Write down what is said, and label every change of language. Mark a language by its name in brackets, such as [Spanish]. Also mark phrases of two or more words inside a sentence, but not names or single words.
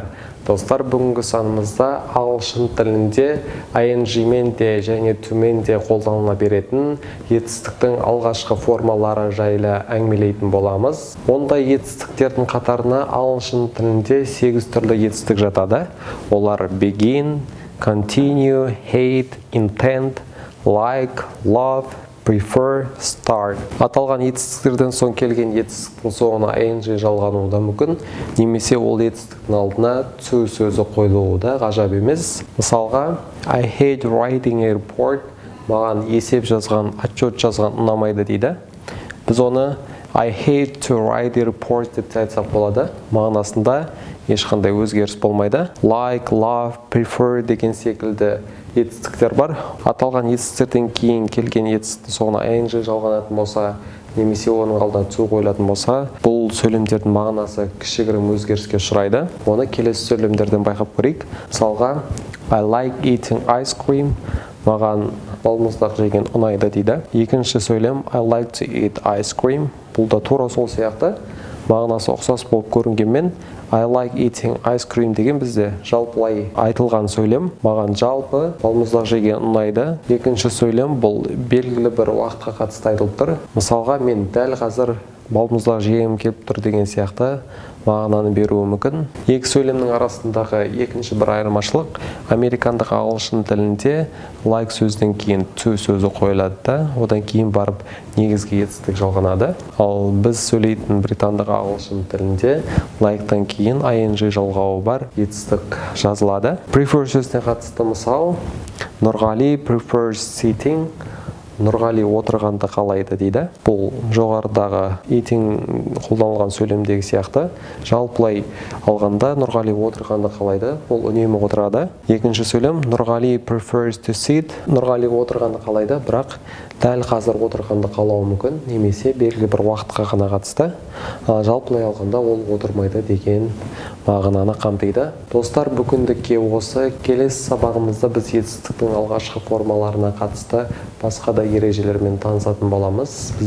[Kazakh] Достар, бүгінгі санымызда ағылшын тілінде ing-мен де және төмен де қолданыла беретін етістіктің алғашқы формалары жайлы әңгімелейтін боламыз. Ондай етістіктердің қатарына ағылшын тілінде 8 түрлі етістік жатады. [English] Олар begin, continue, hate, intend, like, love, prefer, start. [Kazakh] Аталған етістіктерден соң келген етістіктің соңына ing жалғануы да мүмкін, немесе ол етістіктің алдына to сөзі қойылуы да ғажап емес. Мысалға, [English] I hate writing a report. [Kazakh] Маған есеп жазған, отчет жазған ұнамайды дейді. Біз оны [English] I hate to write a report [Kazakh] деп айтсақ болады. Мағынасында ешқандай өзгеріс болмайды. [English] Like, love, prefer [Kazakh] деген секілді етістіктер бар. Аталған етістіктерден кейін келген етістіктің соңына ing жалғанатын болса, немесе оның алдына to қойылатын болса, бұл сөйлемдердің мағынасы кішігірім өзгеріске ұшырайды. Оны келесі сөйлемдерден байқап көрейік. Мысалға, [English] I like eating ice cream. [Kazakh] Маған балмұздақ жеген ұнайды дейді. Екінші сөйлем [English] I like to eat ice cream. [Kazakh] Бұл да тура сол сияқты. Мағынасы ұқсас болып көрінгенмен [English] I like eating ice cream [Kazakh] деген бізде жалпылай айтылған сөйлем. Маған жалпы балмұздақ жеген ұнайды. Екінші сөйлем бұл белгілі бір уақытқа қатысты айтылып тұр. Мысалға, мен дәл қазір балмұздақ жегім келіп тұр деген сияқты мағынаны беруі мүмкін. Екі сөйлемнің арасындағы екінші бір айырмашылық, американдық ағылшын тілінде like сөзден кейін to сөзі қойылады да, одан кейін барып негізгі етістік жалғанады. Ал біз сөйлейтін британдық ағылшын тілінде like-тан кейін ing жалғауы бар етістік жазылады. Prefer сөзіне қатысты мысал, Нұрғали [English] prefers sitting. [Kazakh] Нұрғали отырғанды қалайды дейді. Бұл жоғарыдағы eating қолданылған сөйлемдегі сияқты. Жалпылай алғанда Нұрғали отырғанды қалайды. Бұл үнемі отырады. Екінші сөйлем Нұрғали [English] prefers to sit. [Kazakh] Нұрғали отырғанды қалайды, бірақ дәл қазір отырғанды қалауы мүмкін, немесе белгілі бір уақытқа ғана қатысты. Жалпылай алғанда ол отырмайды деген мағынаны қамтиды. Достар, бүгіндікке осы. Келесі сабағымызда біз етістіктің алғашқы формаларына қатысты басқа да ережелермен танысатын боламыз.